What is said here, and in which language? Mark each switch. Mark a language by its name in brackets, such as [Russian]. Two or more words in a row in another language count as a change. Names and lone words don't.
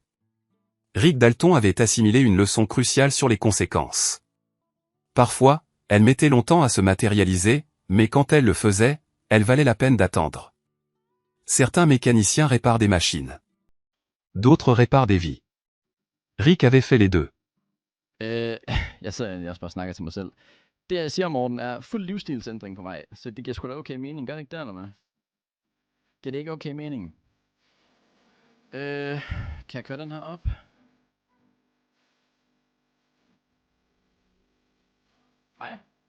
[French] Rick Dalton avait assimilé une leçon cruciale sur les conséquences. Parfois, elle mettait longtemps à se matérialiser, mais quand elle le faisait, elle valait la peine d'attendre. Certains mécaniciens réparent des machines. D'autres réparent des vies. Rick avait fait les deux. [Danish] Jeg sidder egentlig også bare og snakker til mig selv. Det jeg siger, Morten, er fuld livsstilsændring på vej. Så det giver sgu da okay mening. Gør det ikke det, eller hvad? Giver det ikke okay mening? Kan jeg køre den her op? Nej.